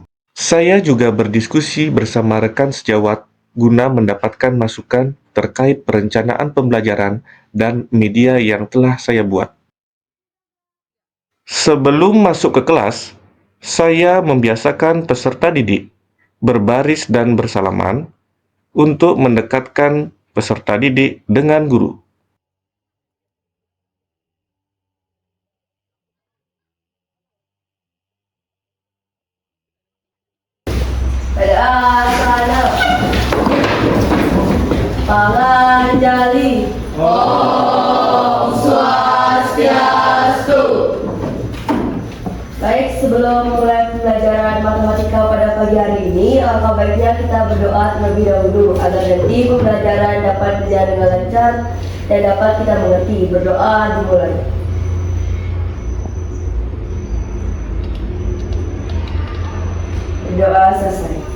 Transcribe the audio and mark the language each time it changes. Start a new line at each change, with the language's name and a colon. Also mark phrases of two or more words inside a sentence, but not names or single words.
Indonesian: Saya juga berdiskusi bersama rekan sejawat guna mendapatkan masukan terkait perencanaan pembelajaran dan media yang telah saya buat. Sebelum masuk ke kelas, saya membiasakan peserta didik berbaris dan bersalaman untuk mendekatkan peserta didik dengan guru. Panganjali.
Balinese: Om Swastiastu.
Indonesian: Baik, sebelum mulai pembelajaran matematika pada pagi hari ini, alangkah baiknya kita berdoa terlebih dahulu agar nanti pembelajaran dapat berjalan dengan lancar dan dapat kita mengerti. Berdoa dimulai. Berdoa selesai.